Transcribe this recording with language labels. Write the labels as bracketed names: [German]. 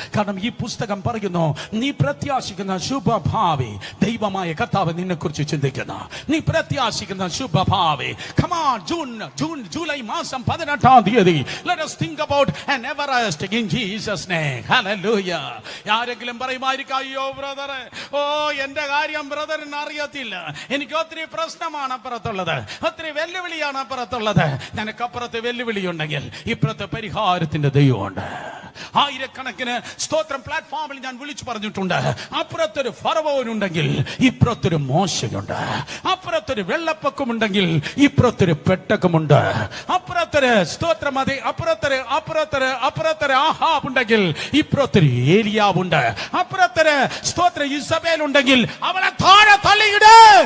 [Malayalam] കാരണം ഈ പുസ്തകം പറയുന്നു, നീ പ്രത്യാശിക്കുന്ന ശുഭഭാവി ദൈവമായ കർത്താവ് നിന്നെ കുറിച്ച് ചിന്തിക്കുന്ന, നീ പ്രത്യാശിക്കുന്ന ശുഭഭാവി. [English] Come on, [Malayalam] ജൂലൈ മാസം 18-ാം തീയതി [English] let us think about an Everest in Jesus name. Hallelujah. [Malayalam] ആരെങ്കിലും പറയുമായിരിക്കും, അയ്യോ ബ്രദറെ, ഓ എന്റെ കാര്യം ബ്രദറിന് അറിയത്തില്ല, എനിക്ക് ഒത്തിരി പ്രശ്നമാണ് അപ്പുറത്തുള്ളത്, ഒത്തിരി വെല്ലുവിളിയാണ് അപ്പുറത്തുള്ളത്. നിനക്കപ്പുറത്ത് വെല്ലുവിളി ഉണ്ടെങ്കിൽ ഇപ്പുറത്ത് പരിഹാരത്തിന്റെ ദൈവമുണ്ട്. ആയിരക്കണക്കിന് സ്തോത്രം പ്ലാറ്റ്ഫോമിൽ ഞാൻ വിളിച്ചു പറഞ്ഞിട്ടുണ്ട്, അപ്പുറത്തൊരു ഫറവോനുണ്ടെങ്കിൽ ഇപ്പുറത്തൊരു മോശയുണ്ട്, അപ്പുറത്തൊരു വെള്ളപ്പൊക്കമുണ്ടെങ്കിൽ ഇപ്പുറത്തൊരു പെട്ടകമുണ്ട്, അപ്പുറത്തൊരു സ്തോത്രം മതി, അപ്പുറത്തൊരു ആഹാബ് ഉണ്ടെങ്കിൽ ഇപ്പുറത്തൊരു ഏലിയാവുണ്ട്, അപ്പുറത്തൊരു സ്തോത്ര ഇസബേൽ ഉണ്ടെങ്കിൽ അവളെ താഴെ തള്ളിയിട്